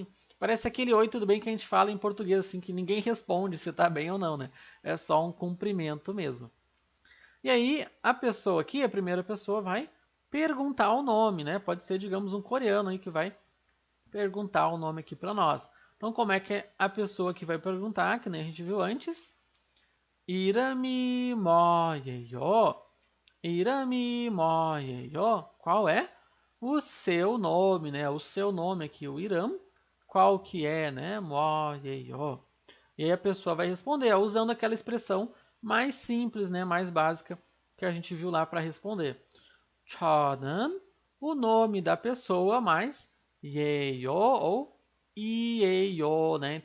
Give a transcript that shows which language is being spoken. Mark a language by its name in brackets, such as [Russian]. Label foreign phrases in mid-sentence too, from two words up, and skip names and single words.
[Portuguese] Parece aquele oi, tudo bem que a gente fala em português, assim, que ninguém responde se tá bem ou não, né? É só um cumprimento mesmo. E aí, a pessoa aqui, a primeira pessoa, vai perguntar o nome, né? Pode ser, digamos, um coreano aí que vai perguntar o nome aqui para nós. Então, como é que é a pessoa que vai perguntar, que nem a gente viu antes? [Korean] 이름이 뭐예요? 이름이 뭐예요? [Portuguese] Qual é o seu nome, né? O seu nome aqui, o Iram. Qual que é, né? 뭐예요? E aí a pessoa vai responder usando aquela expressão mais simples, né? Mais básica que a gente viu lá para responder. 저는 o nome da pessoa mais 예요 ou 이예요, né?